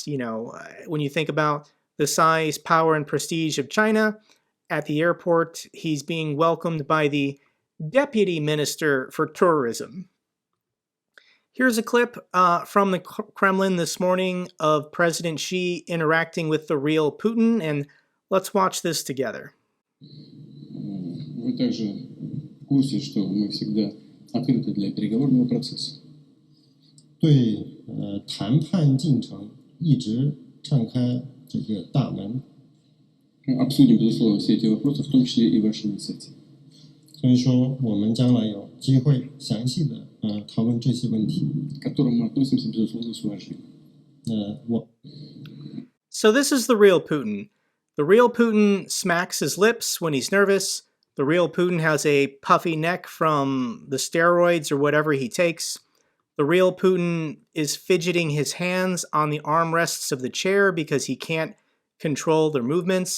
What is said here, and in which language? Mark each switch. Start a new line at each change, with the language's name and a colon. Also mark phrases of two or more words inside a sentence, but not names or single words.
English: When you think about the size, power, and prestige of China, at the airport, he's being welcomed by the Deputy Minister for Tourism. Here's a clip from the Kremlin this morning of President Xi interacting with the real Putin, and let's watch this together.
Russian: Вы также в курсе, что мы всегда открыты для переговорного процесса.
Chinese: 对谈判进程一直敞开这个大门。
Russian: Обсудим, безусловно, все эти вопросы, в том числе и ваши инициативы.
Chinese: 所以说，我们将来有机会详细的讨论这些问题。
Russian: К которым мы относимся, безусловно, с уважением.
English: So this is the real Putin. The real Putin smacks his lips when he's nervous. The real Putin has a puffy neck from the steroids or whatever he takes. The real Putin is fidgeting his hands on the armrests of the chair because he can't control their movements.